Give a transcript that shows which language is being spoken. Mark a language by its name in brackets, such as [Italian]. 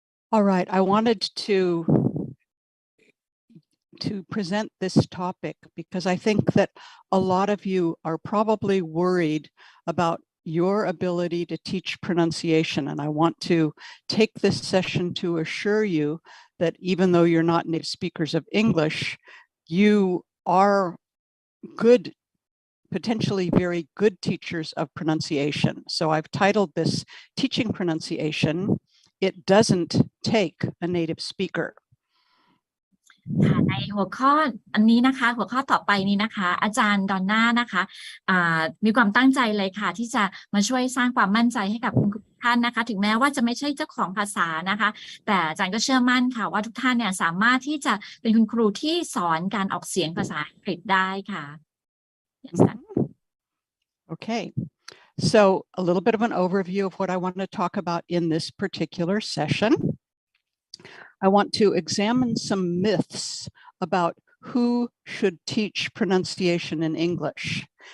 [English] All right, I wanted to present this topic because I think that a lot of you are probably worried about your ability to teach pronunciation, and I want to take this session to assure you that even though you're not native speakers of English, you are good, potentially very good teachers of pronunciation. So I've titled this Teaching Pronunciation, It Doesn't Take a Native Speaker. [Thai] ค่ะในหัวข้ออันนี้นะคะหัวข้อต่อไปนี้นะคะอาจารย์ดอนน่านะคะมีความตั้งใจเลยค่ะที่จะมาช่วยสร้างความมั่นใจให้กับคุณท่านนะคะถึงแม้ว่าจะไม่ใช่เจ้าของภาษานะคะแต่อาจารย์ก็เชื่อมั่นค่ะว่าทุกท่านเนี่ยสามารถที่จะเป็นคุณครูที่สอนการออกเสียงภาษาอังกฤษได้ค่ะ [English] Okay, so a little bit of an overview of what I want to talk about in this particular session. I want to examine some myths about who should teach pronunciation in English.